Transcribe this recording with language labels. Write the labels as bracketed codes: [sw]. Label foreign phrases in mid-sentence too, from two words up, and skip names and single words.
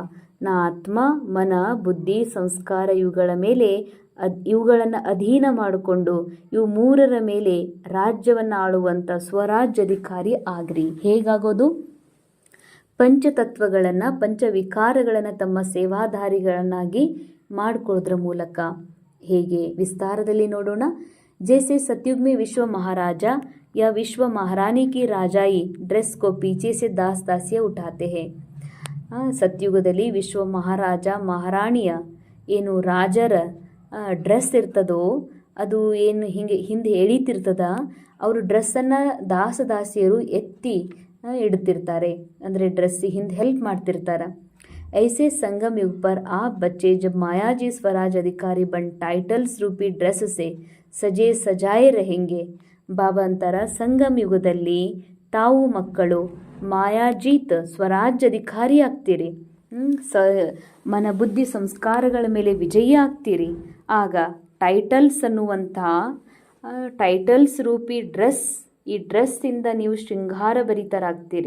[kn] ನಾ ಆತ್ಮ ಮನ ಬುದ್ಧಿ ಸಂಸ್ಕಾರ ಇವುಗಳ ಮೇಲೆ ಇವುಗಳನ್ನು ಅಧೀನ ಮಾಡಿಕೊಂಡು ಇವು ಮೂರರ ಮೇಲೆ ರಾಜ್ಯವನ್ನು ಆಳುವಂಥ ಸ್ವರಾಜ್ಯಾಧಿಕಾರಿ ಆಗ್ರಿ. ಹೇಗಾಗೋದು? ಪಂಚತತ್ವಗಳನ್ನು ಪಂಚವಿಕಾರಗಳನ್ನು ತಮ್ಮ ಸೇವಾಧಾರಿಗಳನ್ನಾಗಿ ಮಾಡಿಕೊಳ್ಳೋದ್ರ ಮೂಲಕ. ಹೇಗೆ ವಿಸ್ತಾರದಲ್ಲಿ ನೋಡೋಣ. [hi] जैसे सतयुग में विश्व महाराजा या विश्व महारानी की राजाई ड्रेस को पीछे से दास दासिया उठाते हैं. [kn] ಸತ್ಯುಗದಲ್ಲಿ ವಿಶ್ವ ಮಹಾರಾಜ ಮಹಾರಾಣಿಯ ಏನು ರಾಜರ ಡ್ರೆಸ್ ಇರ್ತದೋ ಅದು ಏನು ಹಿಂದೆ ಎಳೀತಿರ್ತದ, ಅವರು ಡ್ರೆಸ್ಸನ್ನು ದಾಸದಾಸಿಯರು ಎತ್ತಿ ಇಡ್ತಿರ್ತಾರೆ, ಅಂದರೆ ಡ್ರೆಸ್ ಹಿಂದೆ ಹೆಲ್ಪ್ ಮಾಡ್ತಿರ್ತಾರೆ. [hi] ऐसे संगम युग पर आप बच्चे जब मायाजी स्वराज अधिकारी बन टाइटल्स रूपी ड्रेस से सजे सजाए रहेंगे. [kn] ಬಾಬಾ ಅಂತಾರ ಸಂಗಮ ಯುಗದಲ್ಲಿ ತಾವು ಮಕ್ಕಳು ಮಾಯಾಜೀತ್ ಸ್ವರಾಜ್ಯ ಅಧಿಕಾರಿ ಆಗ್ತೀರಿ, ಮನ ಬುದ್ಧಿ ಸಂಸ್ಕಾರಗಳ ಮೇಲೆ ವಿಜಯಿ ಆಗ್ತೀರಿ. ಆಗ ಟೈಟಲ್ಸ್ ಅನ್ನುವಂಥ ಟೈಟಲ್ಸ್ ರೂಪಿ ಡ್ರೆಸ್, ಈ ಡ್ರೆಸ್ಸಿಂದ ನೀವು ಶೃಂಗಾರಭರಿತರಾಗ್ತೀರಿ.